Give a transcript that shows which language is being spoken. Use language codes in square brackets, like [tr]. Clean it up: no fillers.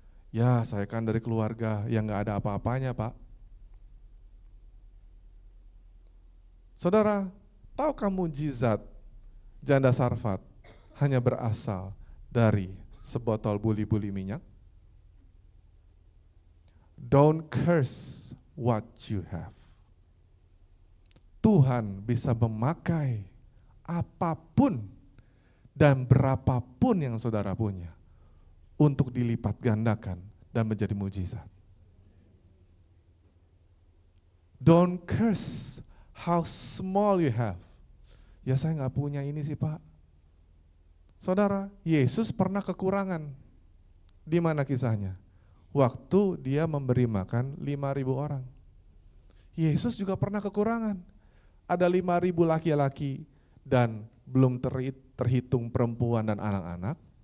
[id] Ya saya kan dari keluarga yang gak ada apa-apanya Pak. Saudara, tahukah mujizat janda Sarfat hanya berasal dari sebotol buli-buli minyak? [en] Don't curse what you have. [id] Tuhan bisa memakai apapun dan berapapun yang saudara punya untuk dilipat gandakan dan menjadi mujizat. [en] Don't curse how small you have. [id] Ya saya gak punya ini sih Pak. Saudara, Yesus pernah kekurangan. Di mana kisahnya? Waktu dia memberi makan 5.000 orang. Yesus juga pernah kekurangan. Ada 5.000 laki-laki dan belum terhitung perempuan dan anak-anak.